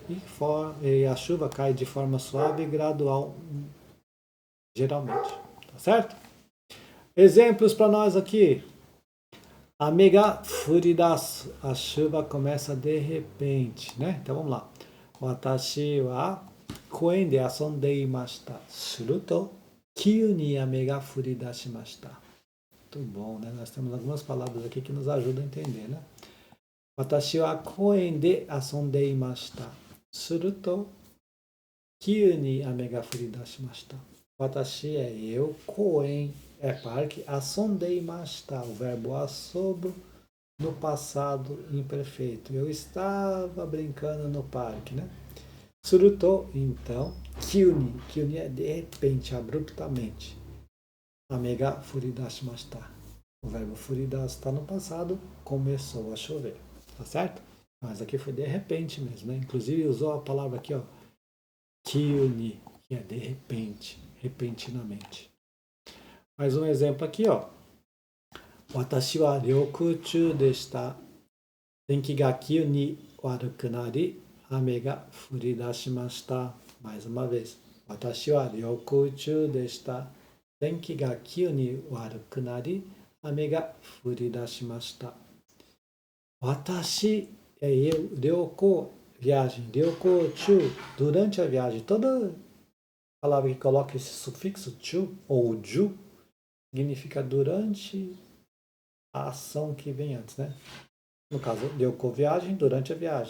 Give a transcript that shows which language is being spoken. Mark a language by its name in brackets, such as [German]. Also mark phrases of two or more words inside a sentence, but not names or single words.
[Portuguese] E a chuva cai de forma suave e gradual, geralmente, tá certo? Exemplos para nós aqui. A megafuridaço, a chuva começa de repente, né? Então vamos lá. [Japanese] 私は公園で遊んでいました. すると、急に雨が降り出しました. [Portuguese] Muito bom, né? Nós temos algumas palavras aqui que nos ajudam a entender, né? [Japanese] 私は公園で遊んでいました. すると、急に雨が降り出しました. [Portuguese] Watashi é eu, koen é parque, [Japanese] 遊んでいました, [Portuguese] o verbo assobo no passado imperfeito. Eu estava brincando no parque, né? Suruto, então, kyūni. Kyūni é de repente, abruptamente. [Japanese] 雨が降り出しました. [Portuguese] O verbo furidasu está no passado, começou a chover. Tá certo? Mas aqui foi de repente mesmo, né? Inclusive usou a palavra aqui, ó. Kyūni, que é de repente, repentinamente. Mais um exemplo aqui, ó. [Japanese] 私は旅行中でした. 天気が急に悪くなり、雨が降り出しました. [Portuguese] Mais uma vez. [Japanese] 私は旅行中でした. 天気が急に悪くなり、雨が降り出しました. [Portuguese] Watashi é eu, ryoko, viagem. Ryokuchū, durante a viagem. Toda palavra que coloca esse sufixo chu ou ju significa durante a ação que vem antes, né? No caso, ryoko, viagem, durante a viagem.